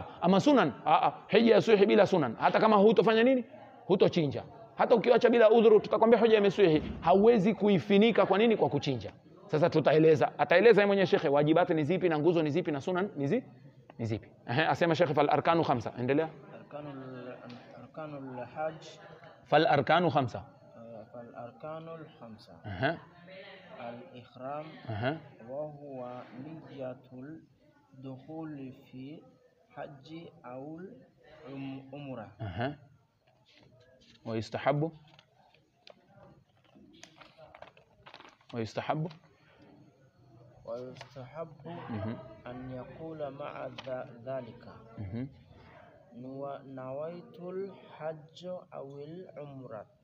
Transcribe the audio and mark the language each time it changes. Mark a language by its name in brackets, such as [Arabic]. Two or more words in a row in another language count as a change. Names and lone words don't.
[Swahili] Ama sunan, hija yaswihi bila sunan. Hata kama hutofanya nini? Hutochinja. Hata ukiacha bila udhuru tutakwambia hija imeswihi, hauwezi kuifinika. Kwa nini? Kwa kuchinja. Sasa ataeleza yeye mwenyewe Sheikh wajibati ni zipi na nguzo ni zipi na sunan ni zipi. Asema Sheikh [Arabic] فالأركان 5. [Swahili] Endelea. [Arabic] أركان الحج فالأركان 5. فالأركان 5. الإحرام وهو نية الدخول في الحج أو العمرة. ويستحب أن يقول مع ذلك نويت الحج أو العمرة